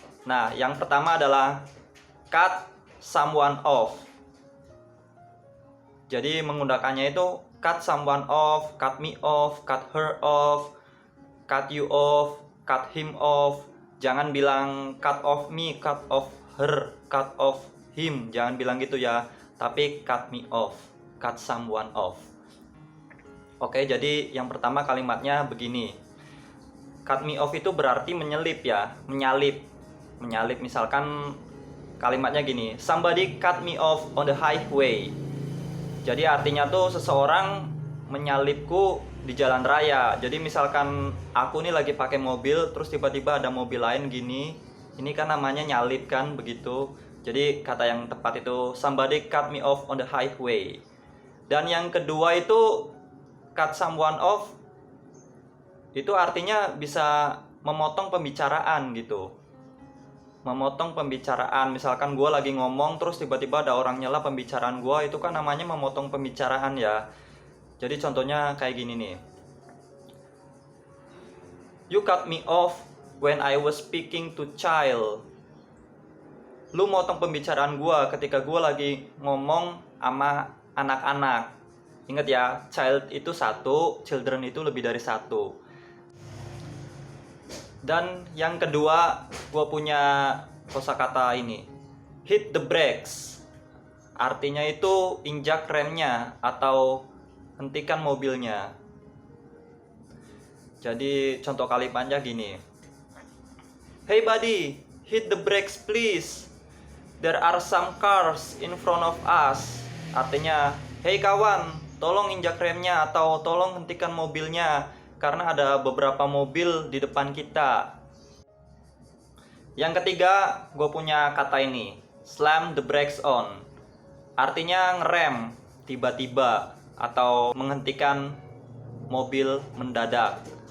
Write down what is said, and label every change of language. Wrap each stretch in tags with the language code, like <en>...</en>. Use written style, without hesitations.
<id>Nah, yang pertama adalah</id> <en>cut someone off.</en> <id>Jadi menggunakannya itu</id> <en>cut someone off, cut me off, cut her off, cut you off, cut him off.</en> <id>Jangan bilang</id> <en>cut off me, cut off her, cut off him.</en> <id>Jangan bilang gitu ya. Tapi</id> <en>cut me off, cut someone off.</en> <id>Oke, jadi yang pertama kalimatnya begini.</id> <en>Cut me off</en> <id>itu berarti menyelip ya, menyalip. Menyalip misalkan kalimatnya gini.</id> <en>Somebody cut me off on the highway.</en> <id>Jadi artinya tuh seseorang menyalipku di jalan raya. Jadi misalkan aku nih lagi pakai mobil, terus tiba-tiba ada mobil lain gini, ini kan namanya nyalip kan, begitu. Jadi kata yang tepat itu</id> <en>somebody cut me off on the highway.</en> <id>Dan yang kedua itu</id> <en>cut someone off,</en> <id>itu artinya bisa memotong pembicaraan gitu. Memotong pembicaraan, misalkan gue lagi ngomong terus tiba-tiba ada orang nyela pembicaraan gue, itu kan namanya memotong pembicaraan ya. Jadi contohnya kayak gini nih.</id> <en>You cut me off when I was speaking to child.</en> <id>Lu motong pembicaraan gue ketika gue lagi ngomong sama anak-anak. Ingat ya, child itu satu, children itu lebih dari satu. Dan yang kedua, gue punya kosakata ini,</id> <en>hit the brakes.</en> <id>Artinya itu injak remnya atau hentikan mobilnya. Jadi contoh kalimatnya gini.</id> <en>Hey buddy, hit the brakes please. There are some cars in front of us.</en> <id>Artinya, hey kawan, tolong injak remnya atau tolong hentikan mobilnya, karena ada beberapa mobil di depan kita. Yang ketiga, gue punya kata ini,</id> <en>slam the brakes on.</en> <id>Artinya ngerem tiba-tiba atau menghentikan mobil mendadak.</id>